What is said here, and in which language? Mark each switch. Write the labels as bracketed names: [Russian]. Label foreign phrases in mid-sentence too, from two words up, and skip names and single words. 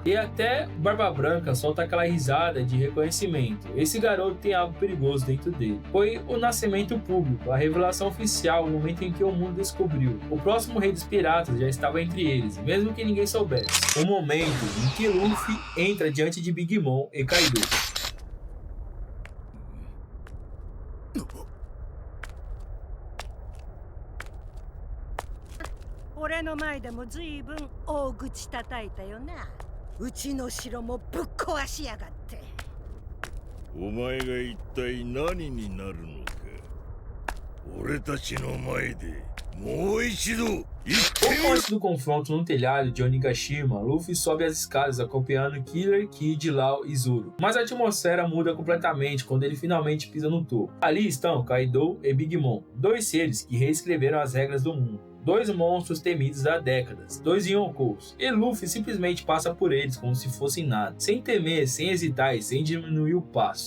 [Portuguese] E até Barba Branca solta aquela risada de reconhecimento. Esse garoto tem algo perigoso dentro dele. Foi o nascimento público, a revelação oficial, o momento em que o mundo descobriu. O próximo rei dos piratas já estava entre eles, mesmo que ninguém soubesse. O momento em que Luffy entra diante de Big Mom e Kaido. [Japanese] 俺の前でもずいぶん大口叩いたよな。うちの城もぶっ壊しやがって。お前が一体何になるのか。俺たちの前でもう一度言ってみ [Portuguese] Pouco antes do confronto no telhado de Onigashima, Luffy sobe as escadas acompanhando Killer, Kid, Law e Zoro. Mas a atmosfera muda completamente quando ele finalmente pisa no topo. Ali estão Kaido e Big Mom, dois seres que reescreveram as regras do mundo. Dois monstros temidos há décadas, dois Yonkous, e Luffy simplesmente passa por eles como se fossem nada, sem temer, sem hesitar e sem diminuir o passo.